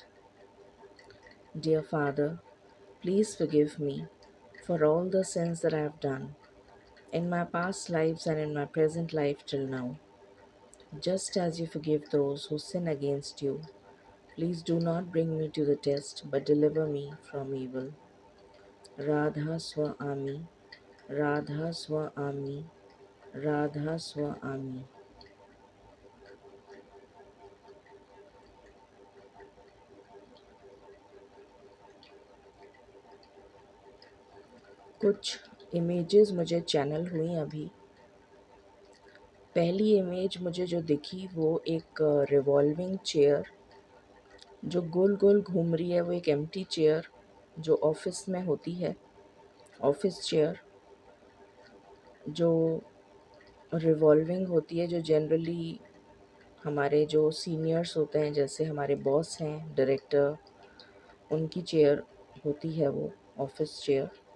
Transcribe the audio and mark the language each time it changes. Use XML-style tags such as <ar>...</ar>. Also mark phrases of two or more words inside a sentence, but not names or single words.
<en>Dear Father, please forgive me for all the sins that I have done in my past lives and in my present life till now. Just as you forgive those who sin against you, please do not bring me to the test, but deliver me from evil. Radha Swa Ami, Radha Swa Ami, Radha Swa Ami.</en> <hi>कुछ इमेजेस मुझे चैनल हुई अभी। पहली इमेज मुझे जो दिखी वो एक</hi> <en>revolving chair</en> <hi>जो गोल गोल घूम रही है, वो एक</hi> <en>empty chair</en> <hi>जो ऑफिस में होती है,</hi> <en>office chair,</en> <hi>जो रिवॉल्विंग होती है, जो जनरली हमारे जो सीनियर्स होते हैं, जैसे हमारे बॉस हैं, डायरेक्टर, उनकी चेयर होती है वो</hi> <en>office chair.</en>